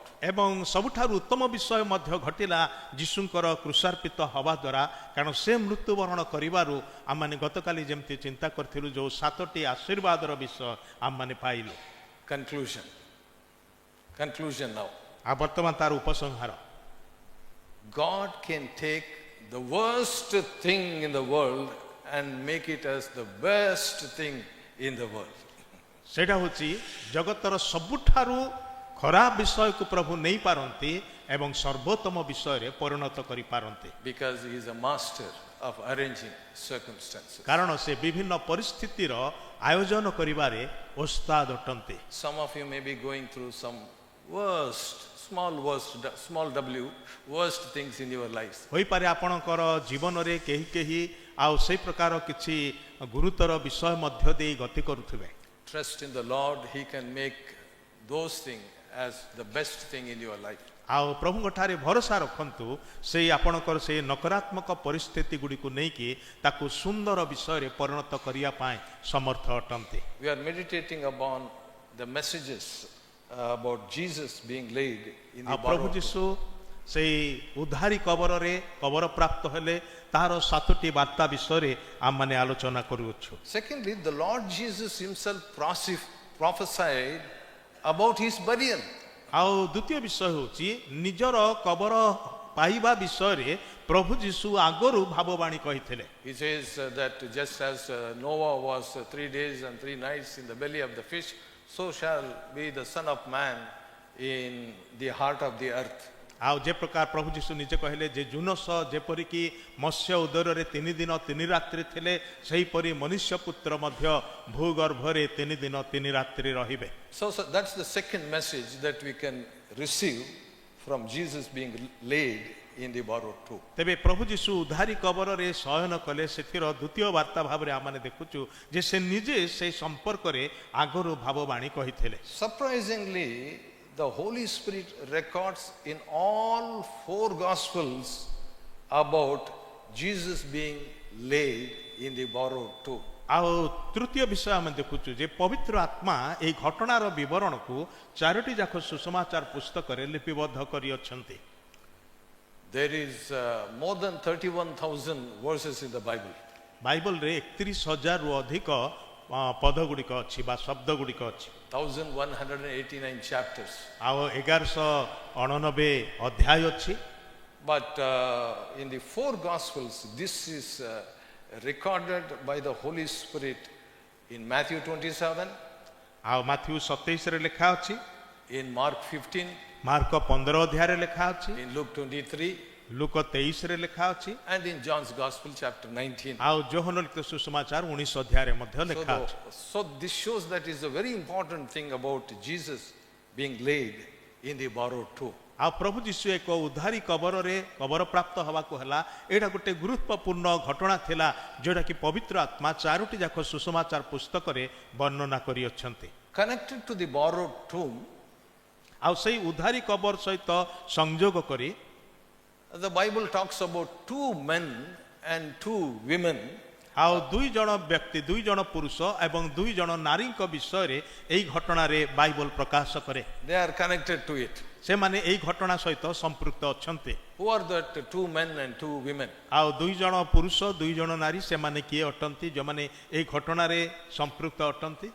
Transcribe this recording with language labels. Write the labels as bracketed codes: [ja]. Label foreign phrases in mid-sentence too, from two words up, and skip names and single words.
[or] ଏବଂ ସବୁଠାରୁ ଉତ୍ତମ ବିଷୟ ମଧ୍ୟ ଘଟିଲା ଯୀଶୁଙ୍କର କୃଷାର୍ପିତ ହେବା ଦ୍ୱାରା, କାରଣ ସେ ମୃତ୍ୟୁବରଣ କରିବାରୁ ଆମମାନେ ଗତକାଲି ଯେମିତି ଚିନ୍ତା କରିଥିଲୁ ଯେଉଁ 7ଟି ଆଶୀର୍ବାଦର ବିଷୟ ଆମମାନେ ପାଇଲୁ। [en] Conclusion now. [or] ଆଉ ବର୍ତ୍ତମାନ ତାର ଉପସଂହାର। [en] God can take the worst thing in the world and make it as the best thing in the world. [or] ସେଇଟା ହେଉଛି ଜଗତର ସବୁଠାରୁ ଖରାପ ବିଷୟକୁ ପ୍ରଭୁ ନେଇପାରନ୍ତି ଏବଂ ସର୍ବୋତ୍ତମ ବିଷୟରେ ପରିଣତ କରିପାରନ୍ତି। [en] Because he is a master of arranging circumstances. [or] କାରଣ ସେ ବିଭିନ୍ନ ପରିସ୍ଥିତିର ଆୟୋଜନ କରିବାରେ ଓସ୍ତାଦ ଅଟନ୍ତି। [en] Some of you may be going through some small w, worst things in your lives. [or] ହୋଇପାରେ ଆପଣଙ୍କର ଜୀବନରେ କେହି କେହି ଆଉ ସେଇ ପ୍ରକାର କିଛି ଗୁରୁତର ବିଷୟ ମଧ୍ୟ ଦେଇ ଗତି କରୁଥିବେ। [en] Trust in the Lord, he can make those things as the best thing in your life. [or] ଆଉ ପ୍ରଭୁଙ୍କ ଠାରେ ଭରସା ରଖନ୍ତୁ, ସେଇ ଆପଣଙ୍କର ସେଇ ନକାରାତ୍ମକ ପରିସ୍ଥିତି ଗୁଡ଼ିକୁ ନେଇକି ତାକୁ ସୁନ୍ଦର ବିଷୟରେ ପରିଣତ କରିବା ପାଇଁ ସମର୍ଥ ଅଟନ୍ତି। [en] We are meditating upon the messages about Jesus being laid in the [or] ପ୍ରଭୁ [en] borrowed [or] ଯୀଶୁ ସେଇ ଉଦ୍ଧାରୀ କବରରେ କବର ପ୍ରାପ୍ତ ହେଲେ ତାହାର 7ଟି ବାର୍ତ୍ତା ବିଷୟରେ ଆମମାନେ ଆଲୋଚନା କରୁଅଛୁ। [en] Secondly, the Lord Jesus himself prophesied about his burial. [or] ଆଉ ଦ୍ୱିତୀୟ ବିଷୟ ହେଉଛି ନିଜର କବର ପାଇବା ବିଷୟରେ ପ୍ରଭୁ ଯୀଶୁ ଆଗରୁ ଭାବବାଣୀ କହିଥିଲେ। [en] He says that just as Noah was 3 days and 3 nights in the belly of the fish, so shall be the Son of Man in the heart of the earth. [or] ଆଉ ଯେ ପ୍ରକାର ପ୍ରଭୁ ଯୀଶୁ ନିଜେ କହିଲେ ଯେ ଜୁନସ ଯେପରିକି ମତ୍ସ୍ୟ ଉଦରରେ 3 ଦିନ 3 ରାତ୍ରି ଥିଲେ, ସେହିପରି ମନୁଷ୍ୟ ପୁତ୍ର ମଧ୍ୟ ଭୂଗର୍ଭରେ 3 ଦିନ 3 ରାତ୍ରି ରହିବେ। [en] So that's the second message that we can receive from Jesus being laid in the borrowed tomb. [or] ତେବେ ପ୍ରଭୁ ଯୀଶୁ ଉଦ୍ଧାରୀ କବରରେ ଶୟନ କଲେ, ସେଥିର ଦ୍ୱିତୀୟ ବାର୍ତ୍ତା ଭାବରେ ଆମେ ଦେଖୁଛୁ ଯେ ସେ ନିଜେ ସେହି ସମ୍ପର୍କରେ ଆଗରୁ ଭାବବାଣୀ କହିଥିଲେ। [en] Surprisingly, the Holy Spirit records in all 4 Gospels about Jesus being laid in the borrowed tomb. [or] ଆଉ ତୃତୀୟ ବିଷୟ ଆମେ ଦେଖୁଛୁ ଯେ ପବିତ୍ର ଆତ୍ମା ଏହି ଘଟଣାର ବିବରଣକୁ 4ଟି ଯାକ ସୁସମାଚାର ପୁସ୍ତକରେ ଲିପିବଦ୍ଧ କରିଅଛନ୍ତି। [en] There is more than 31,000 verses in the Bible. [or] ବାଇବଲରେ 31,000ରୁ ଅଧିକ ପଦ ଗୁଡ଼ିକ ଅଛି ବା ଶବ୍ଦ ଗୁଡ଼ିକ ଅଛି। [en] 1,189 chapters. [or] ଆଉ 1189 ଅଧ୍ୟାୟ ଅଛି। [en] But in the 4 Gospels, this is recorded by the Holy Spirit in Matthew 27, [or] ଆଉ ମାଥ୍ୟୁ 27ରେ ଲେଖା ଅଛି, [en] in Mark 15, [or] ମାର୍କ 15 ଅଧ୍ୟାୟରେ ଲେଖା ଅଛି, [en] in Luke 23, [or] ଲୁକ 23ରେ ଲେଖା ଅଛି, [en] and in John's Gospel chapter 19. [or] ଆଉ ଯୋହନ ଲିଖିତ ସୁସମାଚାର 19 ଅଧ୍ୟାୟରେ ମଧ୍ୟ ଲେଖା ଅଛି। [en] So this shows that is a very important thing about Jesus being laid in the borrowed tomb. [or] ଆଉ ପ୍ରଭୁ ଯୀଶୁ ଏକ ଉଦ୍ଧାରୀ କବରରେ କବର ପ୍ରାପ୍ତ ହେବାକୁ ହେଲା, ଏଇଟା ଗୋଟେ ଗୁରୁତ୍ୱପୂର୍ଣ୍ଣ ଘଟଣା ଥିଲା ଯେଉଁଟାକି ପବିତ୍ର ଆତ୍ମା 4ଟି ଯାକ ସୁସମାଚାର ପୁସ୍ତକରେ ବର୍ଣ୍ଣନା କରିଅଛନ୍ତି। [en] Connected to the borrowed tomb, [or] ଆଉ ସେଇ ଉଦ୍ଧାରୀ କବର ସହିତ ସଂଯୋଗ କରି [en] the Bible talks about 2 men and 2 women. [or] ଆଉ 2 ଜଣ ବ୍ୟକ୍ତି, 2 ଜଣ ପୁରୁଷ ଏବଂ 2 ଜଣ ନାରୀଙ୍କ ବିଷୟରେ ଏହି ଘଟଣାରେ ବାଇବଲ ପ୍ରକାଶ କରେ। [en] They are connected to it. [or] ସେମାନେ ଏହି ଘଟଣା ସହିତ ସମ୍ପୃକ୍ତ ଅଛନ୍ତି। [en] Who are that 2 men and 2 women? [or] ଆଉ 2 ଜଣ ପୁରୁଷ 2 ଜଣ ନାରୀ ସେମାନେ କିଏ ଅଟନ୍ତି ଯେଉଁମାନେ ଏହି ଘଟଣାରେ ସମ୍ପୃକ୍ତ ଅଟନ୍ତି?